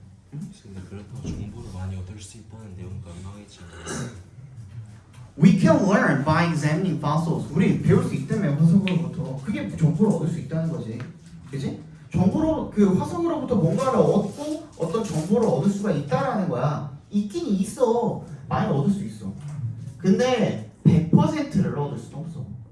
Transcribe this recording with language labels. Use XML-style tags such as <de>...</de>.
<ko>근데 그렇다고 정보를 많이 얻을 수 있다는 내용이 엉망이지.</ko> <en>We can learn by examining fossils.</en> <ko>우리 배울 수 있다며, 화석으로부터. 그게 정보를 얻을 수 있다는 거지. 그지? 정보로, 그 화석으로부터 뭔가를 얻고 어떤 정보를 얻을 수가 있다라는 거야. 있긴 있어. 많이 얻을 수 있어. 근데 100%를 얻을 수는 없어.</ko>